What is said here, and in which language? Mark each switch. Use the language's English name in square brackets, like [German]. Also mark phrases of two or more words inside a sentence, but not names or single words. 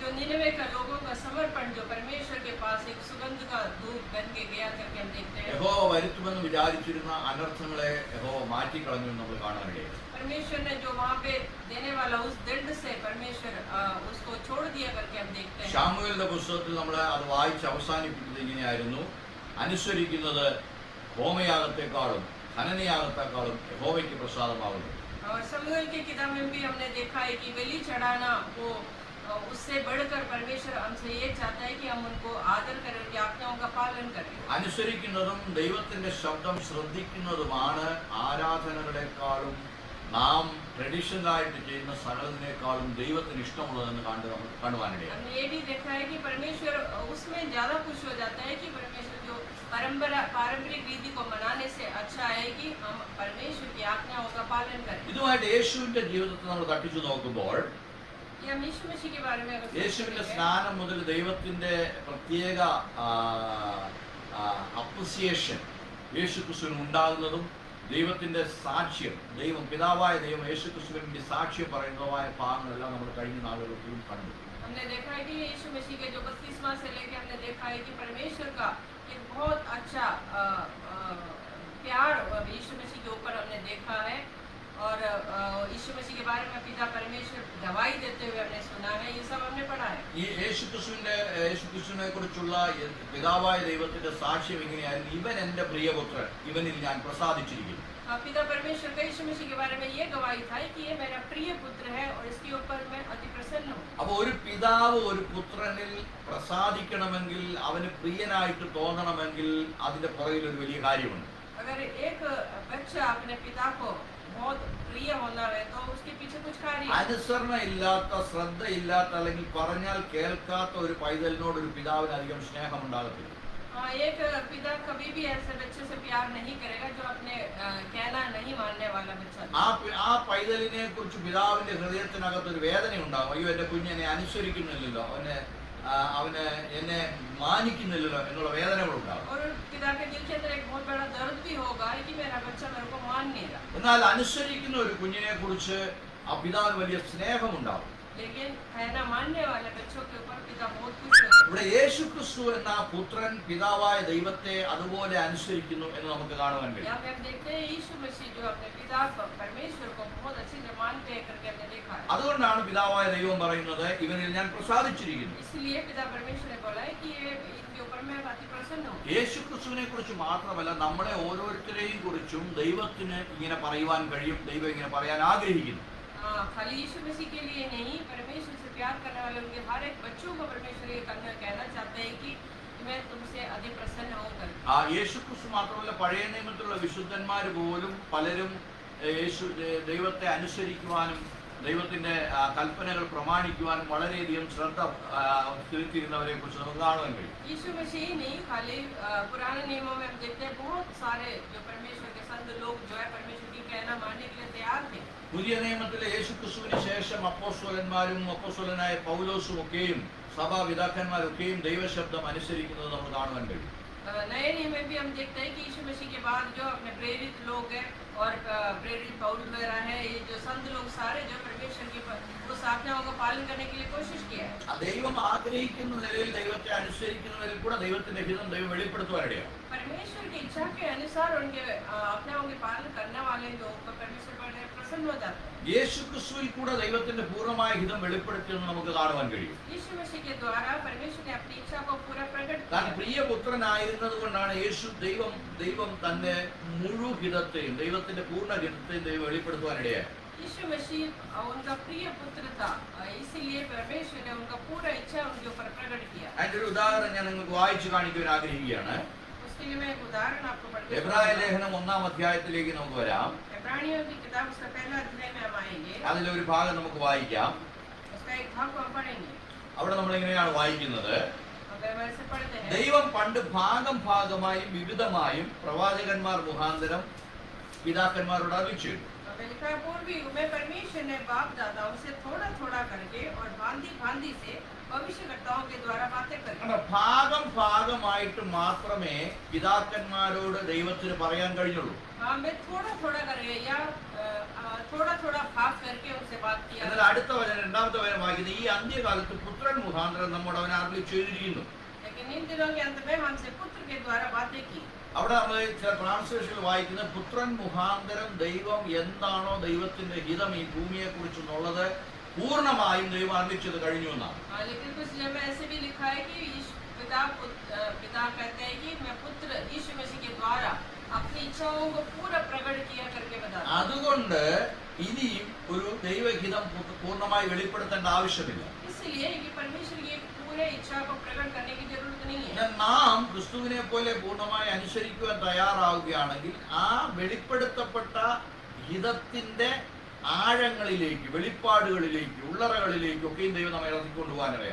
[Malayalam] യഹോവ വരുത്തുമെന്ന് വിചാരിച്ചിരുന്ന അനർത്ഥങ്ങളെ യഹോവ മാറ്റിക്കളഞ്ഞു നമ്മൾ കാണുവാനിടയായി. ശമൂവേലിന്റെ പുസ്തകത്തിൽ നമ്മൾ അത് വായിച്ച് അവസാനിപ്പിക്കുന്നത് ഇങ്ങനെയായിരുന്നു: അനുസരിക്കുന്നത് ഹോമയാഗത്തെക്കാളും ഹനനയാഗത്തെക്കാളും യഹോവയ്ക്ക് പ്രസാദമാകുന്നു. [Hindi] और शमूएल की किताब में भी हमने देखा है कि बलि चढ़ाना वो उससे बढ़कर परमेश्वर हमसे ये चाहता है कि हम उनको आदर करें, उनकी आज्ञाओं का पालन करें. [Malayalam] അനുസരിക്കുന്നതും ദൈവത്തിന്റെ ശബ്ദം ശ്രദ്ധിക്കുന്നതുമാണ് ആരാധനകളെക്കാളും നാം ട്രഡീഷണലായിട്ട് ചെയ്യുന്ന സകലതിനേക്കാളും ദൈവത്തിന് ഇഷ്ടമുള്ളതെന്ന് കാണുവാനിടയാണ്. [Hindi] हमने ये भी देखा है कि परमेश्वर उसमें ज्यादा खुश हो जाता है कि परमेश्वर जो पारंपरिक रीति को मनाने से अच्छा है कि हम परमेश्वर की आज्ञाओं का पालन करें. [Malayalam] ഇതുമായിട്ട് യേശുവിന്റെ ജീവിതത്തെ നമ്മൾ തട്ടിച്ചു നോക്കുമ്പോൾ [Hindi] ये हम यीशु मसीह के बारे में अगर [Malayalam] യേശുവിന്റെ [Hindi] सोचेंगे, [Malayalam] സ്നാനം മുതൽ ദൈവത്തിന്റെ പ്രത്യേക അപ്രിസിയേഷൻ യേശു ക്രിസ്തുവിന് ഉണ്ടാകുന്നതും ദൈവത്തിന്റെ സാക്ഷ്യം പിതാവായ ദൈവം യേശു ക്രിസ്തുവിന് വേണ്ടി സാക്ഷ്യം പറയുന്നതുമായ ഭാഗങ്ങളെല്ലാം നമ്മൾ കഴിഞ്ഞ നാളുകളിൽ കണ്ടു. [Hindi] हमने देखा है कि यीशु मसीह के जो बपतिस्मा से लेकर हमने देखा है कि परमेश्वर का एक बहुत अच्छा प्यार यीशु मसीह के ऊपर हमने देखा है और यीशु मसीह के बारे में पिता परमेश्वर गवाही देते हुए हमने सुना है. ये सब हमने पढ़ा है. [Malayalam] ഈ യേശു ക്രിസ്തുവിനെ കുറിച്ചുള്ള പിതാവായ ദൈവത്തിന്റെ സാക്ഷ്യം എങ്ങനെയായിരുന്നു? ഇവൻ എന്റെ പ്രിയപുത്രൻ, ഇവനിൽ ഞാൻ പ്രസാദിച്ചിരിക്കുന്നു. [Hindi] पिता परमेश्वर का यीशु मसीह के बारे में ये गवाही था कि ये मेरा प्रिय पुत्र है और इसके ऊपर मैं अति प्रसन्न हूँ. [Malayalam] അപ്പോൾ ഒരു പിതാവ് ഒരു പുത്രനിൽ പ്രസാദിക്കണമെങ്കിൽ, അവന് പ്രിയനായിട്ട് തോന്നണമെങ്കിൽ അതിന്റെ പുറകിൽ ഒരു വലിയ കാര്യമുണ്ട്. [Hindi] अगर एक बच्चा अपने पिता को बहुत प्रिय होना है तो उसके पीछे कुछ कार्य है. [Malayalam] അനുസരണ ഇല്ലാത്ത, ശ്രദ്ധയില്ലാത്ത, അല്ലെങ്കിൽ പറഞ്ഞാൽ കേൾക്കാത്ത ഒരു പൈതലിനോട് ഒരു പിതാവിന് അധികം സ്നേഹം ഉണ്ടാകത്തില്ല. [Hindi] एक पिता कभी भी ऐसे बच्चे से प्यार नहीं करेगा जो अपने कहना नहीं मानने वाला बच्चा. [Malayalam] ആ പൈതലിനെ കുറിച്ച് പിതാവിന്റെ ഹൃദയത്തിനകത്ത് ഒരു വേദന ഉണ്ടാകും. അയ്യോ, എന്റെ കുഞ്ഞെന്നെ അനുസരിക്കുന്നില്ലല്ലോ, അവന് എന്നെ മാനിക്കുന്നില്ലല്ലോ എന്നുള്ള വേദനകളുണ്ടാകും. [Hindi] और पिता के दिल के अंदर एक बहुत बड़ा दर्द भी होगा कि मेरा बच्चा मेरे को मान नहीं रहा. [Malayalam] എന്നാൽ അനുസരിക്കുന്ന ഒരു കുഞ്ഞിനെ കുറിച്ച് ആ പിതാവിന് വലിയ സ്നേഹമുണ്ടാകും. [Hindi] लेकिन कहना मानने वाले बच्चों के ऊपर पिता बहुत खुश होता है. [Malayalam] ഇവിടെ യേശു ക്രിസ്തു എന്ന പുത്രൻ പിതാവായ ദൈവത്തെ അതുപോലെ അനുസരിക്കുന്നു എന്ന് നമുക്ക് കാണുവാൻ കഴിയും. [Hindi] यहाँ पे हम देखते हैं यीशु मसीह जो अपने पिता परमेश्वर को बहुत अच्छे से मानते हैं करके हमने देखा है. [Malayalam] അതുകൊണ്ടാണ് പിതാവായ ദൈവം പറയുന്നത്, ഇവനിൽ ഞാൻ പ്രസാദിച്ചിരിക്കുന്നു. [Hindi] इसलिए पिता परमेश्वर ने बोला है कि ये इनके ऊपर मैं अति प्रसन्न हूँ. [Malayalam] യേശു ക്രിസ്തുവിനെ കുറിച്ച് മാത്രമല്ല, നമ്മളെ ഓരോരുത്തരെയും കുറിച്ചും ദൈവത്തിന് ഇങ്ങനെ പറയുവാൻ കഴിയും. ദൈവം ഇങ്ങനെ പറയാൻ ആഗ്രഹിക്കുന്നു. [Hindi] खाली यीशु मसीह के लिए नहीं, परमेश्वर से प्यार करने वाले उनके हर एक बच्चों को परमेश्वर ये कहना चाहते हैं कि मैं तुमसे अति प्रसन्न हूँ कर. [Malayalam] യേശു ക്രിസ്തു മാത്രമല്ല, പഴയ നിയമത്തിലുള്ള വിശുദ്ധന്മാർ പോലും പലരും ദൈവത്തെ അനുസരിക്കുവാനും ദൈവത്തിന്റെ കൽപ്പനകൾ പ്രമാണിക്കുവാനും വളരെയധികം ശ്രദ്ധ ചെലുത്തിയിരുന്നവരെ കുറിച്ച് നമുക്ക് കാണുവാൻ കഴിയും. [Hindi] यीशु मसीह नहीं, खाली पुराने नियमों में हम देखते हैं बहुत सारे जो परमेश्वर के संत लोग जो है परमेश्वर की कहना मानने के लिए तैयार थे. [Malayalam] പുതിയ നിയമത്തിലെ യേശു ക്രിസ്തുവിന് ശേഷം അപ്പോസ്തലന്മാരും അപ്പോസ്തലനായ പൗലോസും ഒക്കെയും സഭാപിതാക്കന്മാരൊക്കെയും ദൈവശബ്ദം അനുസരിക്കുന്നത് നമ്മൾ കാണുവാൻ കഴിയും. [Hindi] नए नियम में भी हम देखते हैं कि यीशु मसीह के बाद जो अपने प्रेरित लोग हैं और प्रेरित पौलुस वगैरह है, ये जो संत लोग सारे जो परमेश्वर की उस आज्ञाओं का पालन करने के लिए कोशिश किया है. [Malayalam] ദൈവം ആഗ്രഹിക്കുന്ന നിലയിൽ ദൈവത്തെ അനുസരിക്കുന്നതിൽ കൂടെ ദൈവത്തിന്റെ ഹിതം ദൈവം വെളിപ്പെടുത്തുവാനിടയാണ്. [Hindi] परमेश्वर की इच्छा के अनुसार उनके आज्ञाओं के पालन करने वाले लोग को परमेश्वर पर प्रसन्न हो जाते हैं. [Malayalam] യേശു ക്രിസ്തുവിൽ കൂടെ ദൈവത്തിന്റെ പൂർണ്ണമായ ഹിതം വെളിപ്പെടുത്തിയെന്ന് നമുക്ക് കാണുവാൻ കഴിയും. [Hindi] यीशु मसीह के द्वारा परमेश्वर ने अपनी इच्छा को पूरा प्रकट [Malayalam] താൻ [Hindi] किया. [Malayalam] പ്രിയപുത്രനായിരുന്നത് കൊണ്ടാണ് ദൈവം തന്റെ മുഴുവൻ ഹിതത്തെയും ദൈവത്തിന്റെ പൂർണ്ണ ഹിതത്തെയും ദൈവം വെളിപ്പെടുത്തുവാനിടയായി. [Hindi] यीशु मसीह उनका प्रिय पुत्र था, इसीलिए परमेश्वर ने उनका पूरा इच्छा उनके ऊपर प्रकट किया. [Malayalam] അതിന്റെ ഒരു ഉദാഹരണം ഞാൻ നിങ്ങൾക്ക് വായിച്ചു കാണിക്കുവാൻ ആഗ്രഹിക്കുകയാണ്. [Hindi] उसके लिए मैं एक उदाहरण आपको पढ़ के [Malayalam] എബ്രായ [Hindi] सुनाऊंगा. [Malayalam] ലേഖനം 1-ാം അധ്യായത്തിലേക്ക് നമുക്ക് വരാം. [Hindi] इब्रानियों की किताब उसका पहला अध्याय में हम आएंगे. [Malayalam] അതിലൊരു ഭാഗം നമുക്ക് വായിക്കാം. [Hindi] उसका एक भाग को हम पढ़ेंगे. [Malayalam] അവിടെ നമ്മൾ ഇങ്ങനെയാണ് വായിക്കുന്നത്. [Hindi] अगर वैसे पढ़ते हैं, [Malayalam] ദൈവം പണ്ട് ഭാഗമായും വിവിധമായും പ്രവാചകന്മാർ മുഖാന്തരം പിതാക്കന്മാരോട് അരുളിച്ചെയ്തു. [Hindi] हमें लिखा है, पूर्वी युग में परमेश्वर ने बाप दादाओं से थोड़ा थोड़ा करके और भांति से भविष्यकर्ताओं के द्वारा बातें करी. [Malayalam] ഭാഗമായിട്ട് മാത്രമേ പിതാക്കന്മാരോട് ദൈവത്തിന് പറയാൻ കഴിഞ്ഞുള്ളൂ. [Hindi] हमें थोड़ा थोड़ा करके या थोड़ा थोड़ा भाग करके उनसे बात किया. [Malayalam] എന്നാൽ അടുത്ത വചനം, രണ്ടാമത്തെ വചനം വായിക്കുന്നത്, ഈ അന്ത്യകാലത്ത് പുത്രൻ മുഖാന്തരം നമ്മോട് അവൻ അരുളി ചെയ്തിരിക്കുന്നു. [Hindi] लेकिन इन दिनों के अंत में हमसे पुत्र के द्वारा बातें की. [Malayalam] അവിടെ നമ്മൾ ചില ട്രാൻസ്ലേഷനിൽ വായിക്കുന്ന പുത്രൻ മുഖാന്തരം ദൈവം എന്താണോ ദൈവത്തിന്റെ ഹിതം ഈ ഭൂമിയെ കുറിച്ചെന്നുള്ളത് പൂർണ്ണമായും ദൈവം അറിയിച്ചത് കഴിഞ്ഞു എന്നാണ്. [Hindi] लेकिन कुछ जगह में ऐसे भी लिखा है कि पिता कहते हैं कि मैं पुत्र यीशु मसीह के द्वारा अपनी इच्छाओं को पूरा प्रकट किया करके बताता. [Malayalam] അതുകൊണ്ട് ഇനിയും ഒരു ദൈവഹിതം പൂർണ്ണമായി വെളിപ്പെടുത്തേണ്ട ആവശ്യമില്ല. [Hindi] इसलिए कि परमेश्वर की पूरे इच्छा को प्रकट करने की जरूरत नहीं है. [Malayalam] നാം ക്രിസ്തുവിനെ പോലെ പൂർണ്ണമായി അനുസരിക്കുവാൻ തയ്യാറാവുകയാണെങ്കിൽ ആ വെളിപ്പെടുത്തപ്പെട്ട ഹിതത്തിന്റെ ആഴങ്ങളിലേക്ക്, വെളിപ്പാടുകളിലേക്ക്, ഉള്ളറകളിലേക്ക് ഒക്കെയും ദൈവം നമ്മെ ഇറക്കിക്കൊണ്ടുപോകാനറിയാം.